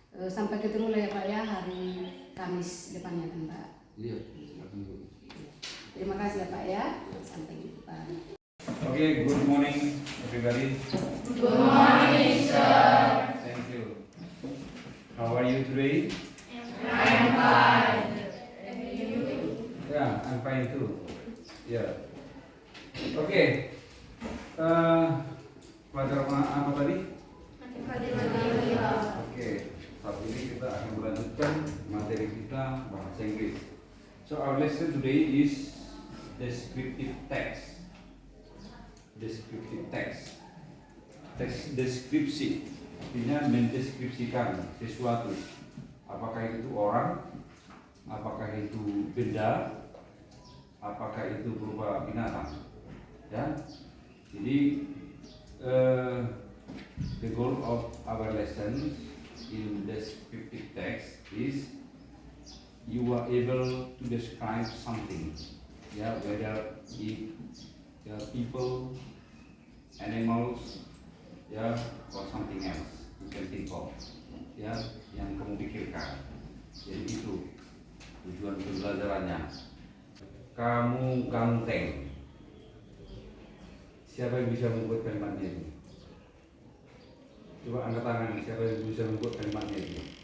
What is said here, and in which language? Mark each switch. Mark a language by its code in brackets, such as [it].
[id] Sampai ketemu lah ya Pak ya hari Kamis depannya kan Pak. Iya, silakan Bu. Terima kasih ya Pak ya. Sampai jumpa. [en] Okay, good morning everybody. Good morning sir. Thank you. How are you today? I'm fine. Yeah, I'm fine too. Yeah. Okay. [id] Pelajaran apa tadi? Oke, saat ini kita akan melanjutkan materi kita bahasa Inggris. [en] So our lesson today is descriptive text. Descriptive text. [id] Teks deskripsi artinya mendeskripsikan sesuatu. Apakah itu orang, apakah itu benda, apakah itu berupa binatang. Ya, jadi [en] the goal of our lesson in descriptive text is you are able to describe something, ya, whether it people, animals, ya, or something else you can think of, ya, [id] yang kamu pikirkan. Jadi itu tujuan pembelajarannya. Kamu ganteng. Siapa yang bisa membuat kalimatnya itu? Coba angkat tangan, siapa yang bisa membuat kalimatnya itu?